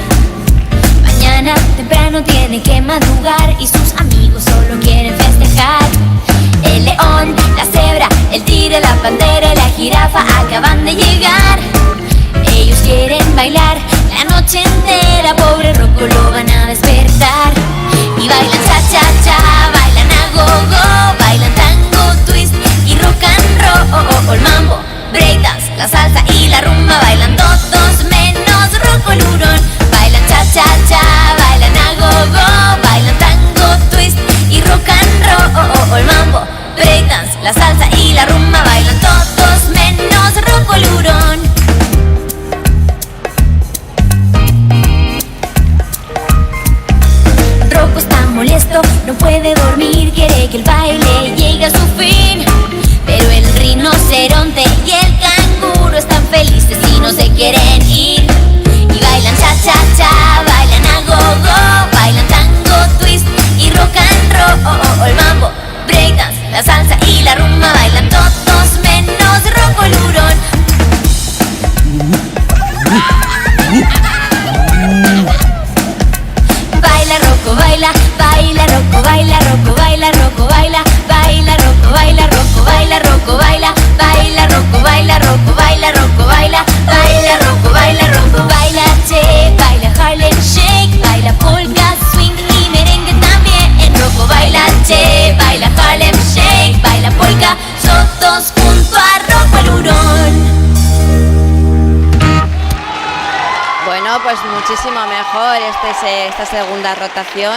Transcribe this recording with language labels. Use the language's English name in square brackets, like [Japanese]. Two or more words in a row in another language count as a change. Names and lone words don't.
[Spanish] Mañana temprano tiene que madrugar y sus amigos solo quieren festejar. El león, la cebra, el tigre, la pantera y la jirafa acaban de llegar. Ellos quieren bailar la noche entera, pobre Rocco lo van a despertar. Y bailan cha-cha-cha, bailan a go-go, bailan tango, twist y [English] rock and roll. [Spanish] Mambo, breakdance, la salsa y la rumba, bailan todos menos Rocco el hurón. Bailan cha-cha-cha, bailan a go-go, bailan tango, twist y [English] rock and roll. [Spanish] Mambo, breakdance, la salsa y la rumba, bailan todos menos Rocco el hurón. Rocco está molesto, no puede dormir, quiere que el baile llegue a su fin. Pero el rinoceronte y el canguro están felices y no se quieren ir. Y bailan cha-cha-cha, bailan a go-go, bailan tango, twist y [English] rock and roll. [Spanish] Mambo, breakdance, la salsa y la rumba, bailan todos menos Rocco el hurón. Baila Rocco, baila, baila Rocco, baila Rocco, baila Rocco, baila, baila Rocco, baila Rocco, baila Rocco, baila, baila Rocco, baila Rocco, baila Rocco, baila, baila Rocco, baila Rocco, baila che, baila Harlem Shake, baila polka, swing y merengue también. Rocco baila che, baila Harlem Shake, baila polka, todos junto a Rocco el hurón. Bueno, pues muchísimo mejor esta segunda rotación.